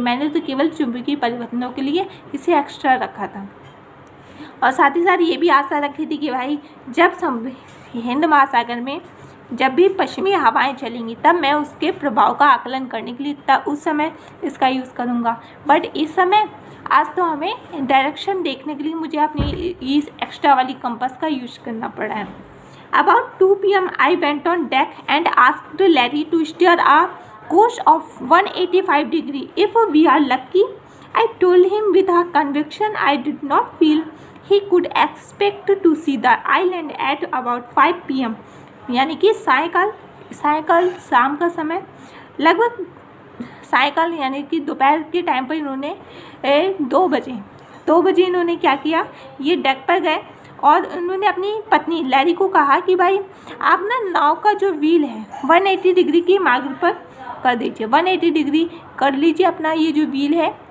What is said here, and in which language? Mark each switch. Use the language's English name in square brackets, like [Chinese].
[Hindi] मैंने तो केवल चुंबकीय परिवर्तनों के लिए इसे एक्स्ट्रा रखा था और साथ ही साथ ये भी आशा रखी थी कि भाई जब हिंद महासागर में जब भी पश्चिमी हवाएं चलेंगी तब मैं उसके प्रभाव का आकलन करने के लिए तब उस समय इसका यूज़ करूँगा। बट इस समय आज तो हमें डायरेक्शन देखने के लिए मुझे अपनी इस एक्स्ट्रा वाली कंपास का यूज़ करना पड़ा है। [English] About 2 p.m. I went on deck and asked Larry to steer a course of 185 degrees. If we are lucky, I told him with a conviction I did not feel he could expect to see the island at about 5 p.m. [Hindi] यानी कि सायकाल शाम का समय लगभग सायकाल यानी कि दोपहर के टाइम पर इन्होंने 2 बजे इन्होंने क्या किया, ये डेक पर गए और उन्होंने अपनी पत्नी लैरी को कहा कि भाई आप ना नाव का जो व्हील है 180 डिग्री की मार्ग पर कर दीजिए, 180 डिग्री कर लीजिए अपना ये जो व्हील है।